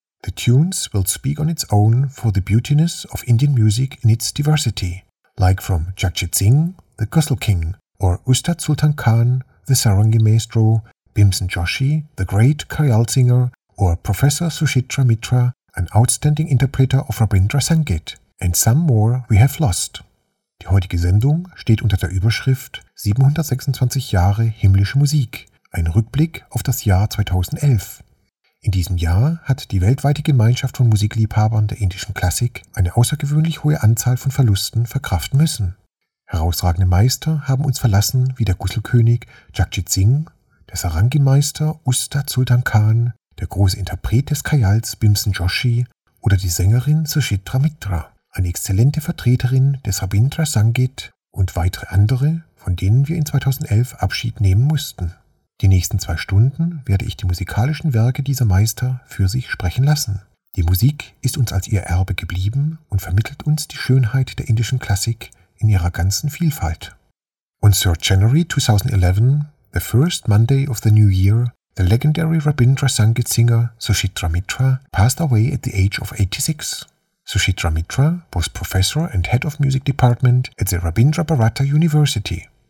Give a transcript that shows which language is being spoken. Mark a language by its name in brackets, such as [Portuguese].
[English] The tunes will speak on its own for the beautiness of Indian music in its diversity, like from Jagjit Singh, the Ghazal King, or Ustad Sultan Khan, the Sarangi Maestro, Bhimsen Joshi, the great Khayal singer, or Professor Sushitra Mitra, an outstanding interpreter of Rabindra Sangit, and some more we have lost. [German] Die heutige Sendung steht unter der Überschrift 726 Jahre himmlische Musik, ein Rückblick auf das Jahr 2011. In diesem Jahr hat die weltweite Gemeinschaft von Musikliebhabern der indischen Klassik eine außergewöhnlich hohe Anzahl von Verlusten verkraften müssen. Herausragende Meister haben uns verlassen, wie der Ghazal-König Jagjit Singh, der Sarangi-Meister Ustad Sultan Khan, der große Interpret des Khayals Bhimsen Joshi oder die Sängerin Sushitra Mitra, eine exzellente Vertreterin des Rabindra Sangit und weitere andere, von denen wir in 2011 Abschied nehmen mussten. Die nächsten 2 Stunden werde ich die musikalischen Werke dieser Meister für sich sprechen lassen. Die Musik ist uns als ihr Erbe geblieben und vermittelt uns die Schönheit der indischen Klassik in ihrer ganzen Vielfalt. [English] On 3rd January 2011, the first Monday of the new year, the legendary Rabindra Sangit singer Sushitra Mitra passed away at the age of 86. Sushitra Mitra was professor and head of music department at the Rabindra Bharata University.